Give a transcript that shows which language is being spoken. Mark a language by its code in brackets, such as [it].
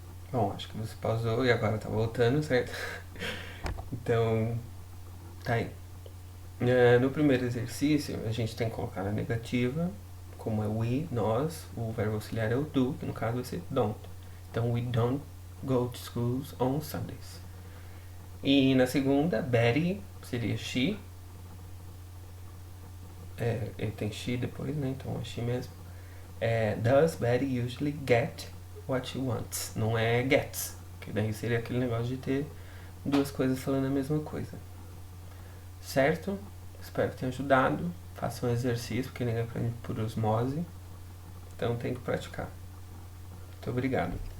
[pt] Bom, acho que você pausou e agora tá voltando, certo? Então, tá aí. No primeiro exercício, a gente tem que colocar na negativa, como é we, nós, o verbo auxiliar é o do, que no caso vai ser don't. [en] Então, we don't go to schools on Sundays. [pt] E na segunda, Betty seria she. Ele tem she depois, né? Então é she mesmo. [en] Does Betty usually get what she wants? [pt] Não é gets, que daí seria aquele negócio de ter duas coisas falando a mesma coisa. Certo? Espero que tenha ajudado. Faça um exercício, porque ninguém aprende por osmose. Então tem que praticar. Muito obrigado.